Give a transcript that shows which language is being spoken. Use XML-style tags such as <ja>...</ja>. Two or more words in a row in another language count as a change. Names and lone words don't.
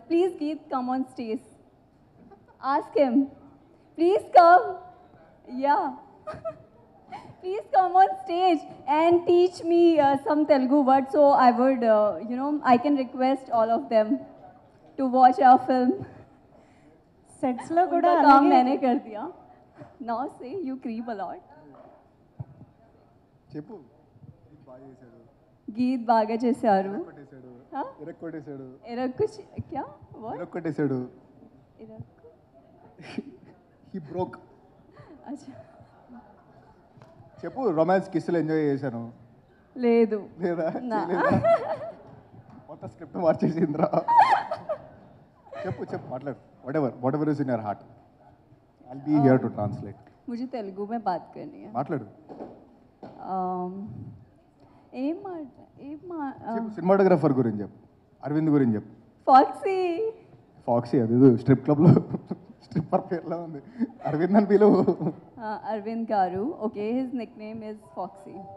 <en>Please, Geet, come on stage. Ask him. Please come. Yeah. Please come on stage and teach me some Telugu words so I would, I can request all of them to watch our film.</en> <te>సెట్స్ లో కూడా</te> <hi>उनका काम मैंने कर दिया.</hi> <en>Now say you creep a lot.</en> <te>చెప్పు బాగా చేశాడు गीत బాగా చేశారు. కొట్టేశాడు</te> <hi>हाँ?</hi> <te>ఇరక్కొట్టేశాడు</te> <hi>कुछ क्या? What?</hi> <te>ఇరక్కొట్టేశాడు इरक-</te> <en>he broke</en> <hi>अच्छा.</hi> <te>చెప్పు రొమాన్స్ కిస్సులు ఎంజాయ్ చేశాను లేదు. లేదా నా. చేయలేదా? మొత్తం స్క్రిప్ట్ మార్చేసిందిరా చెప్పు చెప్పు మాట్లాడు</te> <en>whatever is in your heart I'll be here to translate</en> <hi>मुझे तेलुगु में बात करनी है.</hi> <te>మాట్లాడు ఏం మాట ఏం మా చెప్పు సినిమాటోగ్రఫర్ గురించి చెప్పు అరవింద్ గురించి చెప్పు ఫాక్సీ. ఫాక్సీ అది స్ట్రిప్ క్లబ్లో స్ట్రిప్పర్ పేర్లో ఉంది అరవింద్ అని పిలువు</te> <en>అరవింద్ గారు. okay, his nick name is Foxy.</en>